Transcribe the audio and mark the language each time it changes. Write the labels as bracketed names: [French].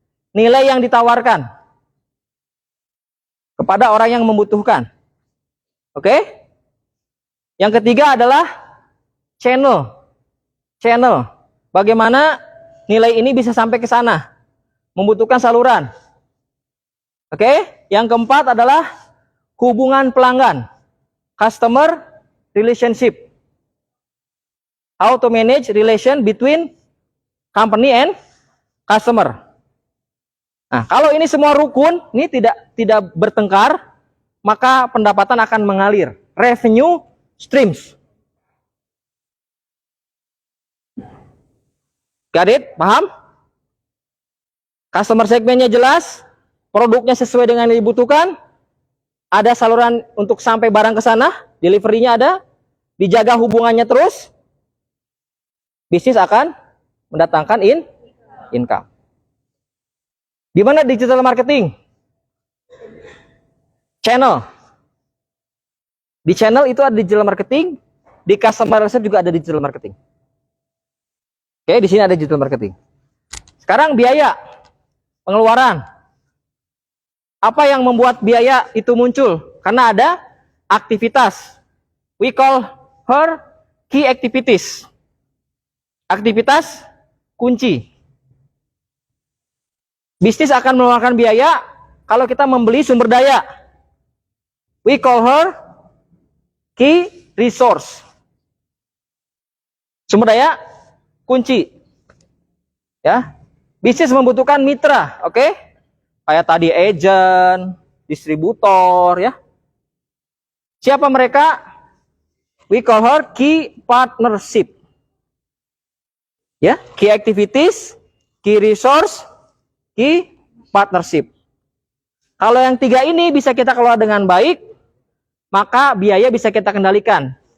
[Indonesian] Nilai yang ditawarkan kepada orang yang membutuhkan. Oke? Yang ketiga adalah channel. Channel. Bagaimana nilai ini bisa sampai ke sana? Membutuhkan saluran. Oke? Yang keempat adalah hubungan pelanggan. [English] Customer relationship. How to manage relation between company and customer. [Indonesian] Nah, kalau ini semua rukun, ini tidak bertengkar, maka pendapatan akan mengalir. [English] Revenue streams. Got it? [Indonesian] Paham? Customer segmennya jelas, produknya sesuai dengan yang dibutuhkan, ada saluran untuk sampai barang ke sana, delivery-nya ada, dijaga hubungannya terus, bisnis akan mendatangkan income. Di mana digital marketing? Channel. Di channel itu ada digital marketing, di customer relationship juga ada digital marketing. Oke, di sini ada digital marketing. Sekarang biaya, pengeluaran. Apa yang membuat biaya itu muncul? Karena ada aktivitas. [English] We call her key activities. [Indonesian] Aktivitas kunci. Bisnis akan mengeluarkan biaya kalau kita membeli sumber daya. [English] We call her key resource. [Indonesian] Sumber daya kunci. Ya. Bisnis membutuhkan mitra, oke? Kayak tadi agent, distributor, ya. Siapa mereka? [English] We call her key partnership. Ya, key activities, key resource, key partnership. [Indonesian] Kalau yang 3 ini bisa kita kelola dengan baik, maka biaya bisa kita kendalikan.